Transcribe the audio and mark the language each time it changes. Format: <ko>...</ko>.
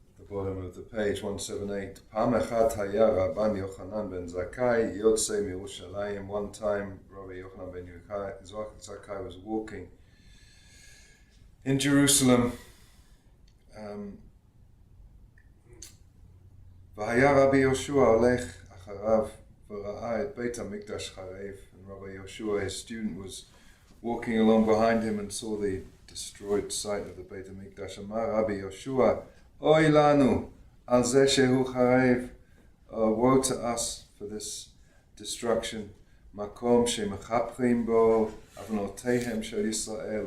<en>bottom of the page 178.</en> <he>פעם אחת היה רבן יוחנן בן זכאי יוצא מירושלים.</he> <en>One time Rabbi Yochanan ben Zakkai was walking in Jerusalem.</en> <he>והיה רבי יהושע הולך אחריו וראה את בית המקדש חרב.</he> <en>And Rabbi Yoshua, his student, was walking along behind him and saw the destroyed site of the Beit HaMikdash.</en> <he>אמר רבי יהושע, Oy lanu, al zeh shehu charev.</he> <en>Woe to us for this destruction.</en> <he>Makom shemachaprim bo avnotehem shel Yisrael.</he>